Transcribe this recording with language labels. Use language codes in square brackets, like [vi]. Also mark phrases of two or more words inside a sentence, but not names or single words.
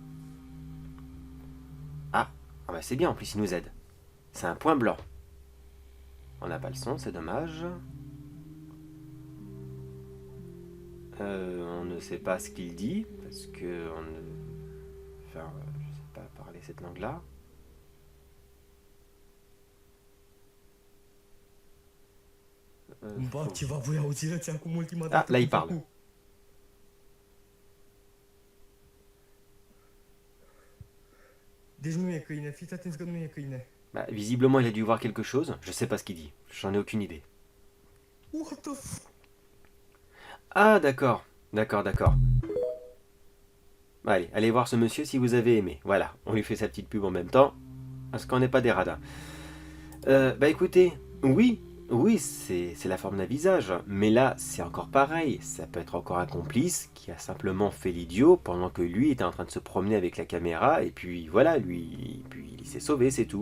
[fr] Ah bah c'est bien, en plus il nous aide. C'est un point blanc. On n'a pas le son, c'est dommage. On ne sait pas ce qu'il dit, parce que on ne... Enfin, je ne sais pas parler cette langue-là. [ro] Bă, ceva voi auzi rățea acum ultima [fr] Ah, [ro] dată [fr] là il [ro] cu [fr] parle. [ro] făcut. Deci nu e câine, fiți atenți că nu e câine. [fr] Bah, visiblement il a dû voir quelque chose, je sais pas ce qu'il dit, j'en ai aucune idée. [en] What the f... [fr] Ah d'accord, d'accord. Allez, allez voir ce monsieur si vous avez aimé. Voilà, on lui fait sa petite pub en même temps, parce qu'on n'est pas des radins. Bah écoutez, oui, c'est la forme d'un visage, mais là c'est encore pareil, ça peut être encore un complice qui a simplement fait l'idiot pendant que lui était en train de se promener avec la caméra, et puis voilà, puis il s'est sauvé, c'est tout.